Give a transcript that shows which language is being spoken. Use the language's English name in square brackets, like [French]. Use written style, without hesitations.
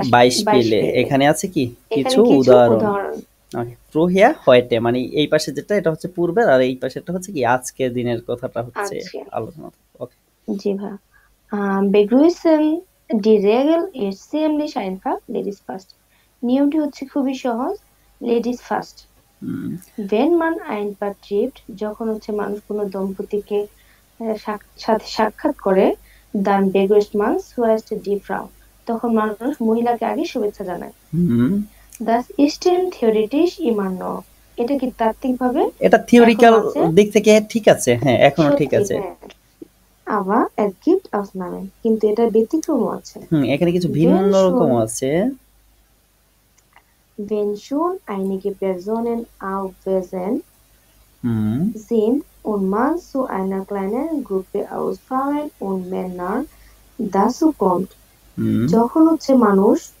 [Bangla] Beispiele, এখানে আছে কি কিছু উদাহরণ। প্রহিয়া হয়তে মানে এই পাশে যেটা এটা হচ্ছে পূর্বের, আর এই পাশেরটা হচ্ছে কি আজকের দিনের কথাটা হচ্ছে আলোচনা। ওকে, জি ভাই। [German] begrüßen, die Regel ist ziemlich einfach, [English] ladies first, [Bangla] নিয়মটি হচ্ছে খুবই সহজ, [German] ladies first। wenn man ein Paar trifft, [Bangla] যখন হচ্ছে মানুষ কোনো দম্পতিকে সাথে সাক্ষাৎ করে, [German] dann begrüßt man zuerst die Frau, [Bangla] তখন মানুষ মহিলাকে আগে শুভেচ্ছা জানায়। [German] Das ist theoretisch immer noch, [Bangla] এটা কি তাত্ত্বিকভাবে, এটা থিওরিক্যাল দিক থেকে ঠিক আছে, হ্যাঁ এখনো ঠিক আছে। [German] aber es gibt Ausnahmen, [Bangla] কিন্তু এটা ব্যতিক্রম আছে। এখানে কিছু ভিন্ন রকম আছে। [German] wenn schon einige Personen aufwesend sind und man zu einer kleinen Gruppe aus Frauen und Männern dazu kommt, [Bangla] যখন হচ্ছে মানুষ